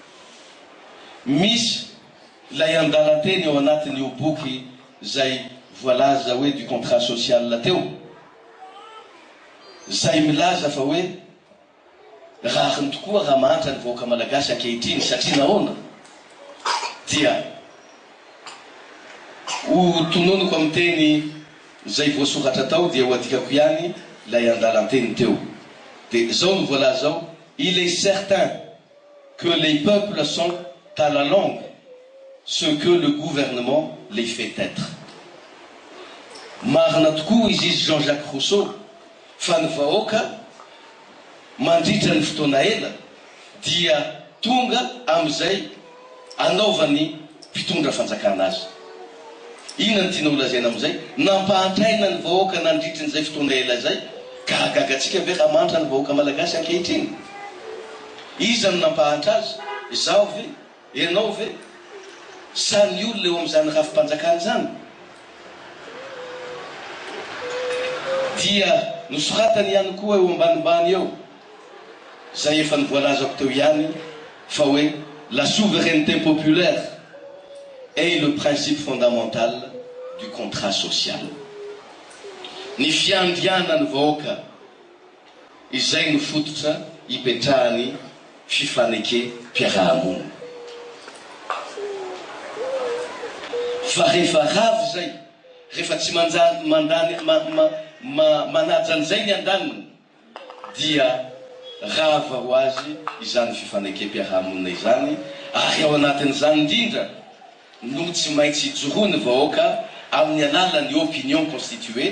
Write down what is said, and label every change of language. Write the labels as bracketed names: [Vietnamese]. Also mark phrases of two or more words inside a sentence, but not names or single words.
[Malagasy] Misy lay andalanteny ao anatin'io boky zay voalaza hoe [French] du contrat social [Malagasy] teo, zay milaza fa hoe rahany tokoa raha mahantra ny vahoaka malagasy ankehitriny, satria nahoana dia ho tononoko amin'ny teny zay voasoratra tao dia ho adikako ihany lay andalanteny teo. Dia zao no voalaza ao: [French] il est certain que les peuples sont à la longue ce que le gouvernement les fait être. [Malagasy] Marina tokoa izy Jean-Jacques Rousseau fa ny vahoaka mandritra ny fotoana ela dia tonga amin'izay anaovany mpitondra fanjakana azy. Inona ny tiana ho lazaina amin'izay? Nampahatraina ny vahoaka nandritra n'izay fotoana ela izay ka hagagatsika ve raha manitra ny vahoaka malagasy ankehitriny? Iza no nampahatra azy? Izaho ve? Ianao ve? Sa ny olona eo amin'izany rafim-panjakana zany? Dia nosoratany ihany koa eo ambanimbany eo zay efa nivoalazako teo ihany fa hoe [French] la souveraineté populaire est le principe fondamental du contrat social. [Malagasy] Ny fiandrianany vahoaka izay nofototra hipetrahany fifaneke-piarahamonina. Fa rehefa ravy zay, rehefa tsy manaja an'izay ny andaniny, dia rava ho azy izany fifaneke-piarahamonina izany, ary ao anatin'izany indrindra no tsy maintsy hijoroany vahoaka amin'ny alalan'ny [French] opinion constituée.